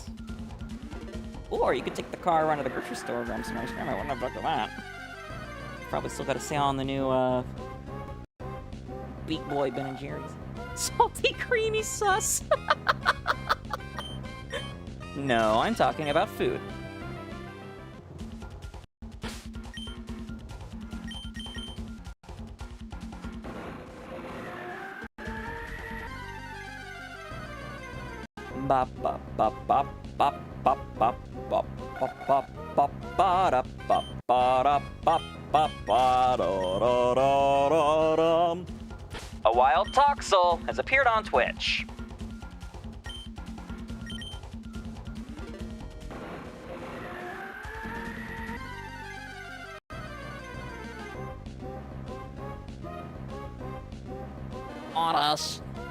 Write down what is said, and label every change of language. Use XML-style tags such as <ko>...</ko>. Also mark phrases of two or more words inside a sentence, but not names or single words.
<en>Or you could take the car around to the grocery store, grab some ice cream. I wouldn't have looked at that. Probably still got a sale on the new, Beat Boy Ben & Jerry's. Salty, creamy sus. No, I'm talking about food. Bop bop bop bop bop bop bop bop bop bop bop ba da bop ba da bop bop ba da da da da. A wild Toxel has appeared on Twitch. On us.</en>